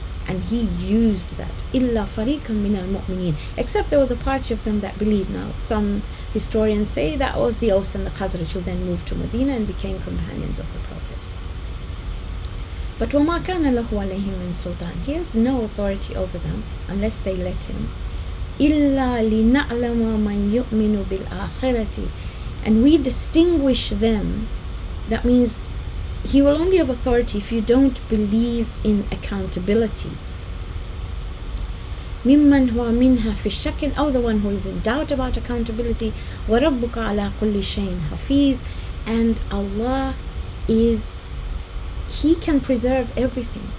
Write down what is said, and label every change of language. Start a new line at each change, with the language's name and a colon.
English: And he used that.
Arabic: إِلَّا فَرِيقًا مِنَ الْمُؤْمِنِينَ,
English: except there was a party of them that believed. Now, some historians say that was the Aus and the Khazraj, who then moved to Medina and became companions of the Prophet. But
Arabic: وَمَا كَانَ لَهُ عَلَيْهِمْ مِنْ سُلْطَانٍ,
English: he has no authority over them unless they let him.
Arabic: إِلَّا لِنَعْلَمَ مَنْ يُؤْمِنُ بِالْآخِرَةِ,
English: and we distinguish them. That means he will only have authority if you don't believe in accountability.
Arabic: مِمَّنْ هُوَ مِنْهَا فِي الشَّكٍ, أو
English: the one who is in doubt about accountability.
Arabic: وَرَبُّكَ عَلَى كُلِّ شَيْءٍ حَفِيظٌ,
English: and Allah He can preserve everything.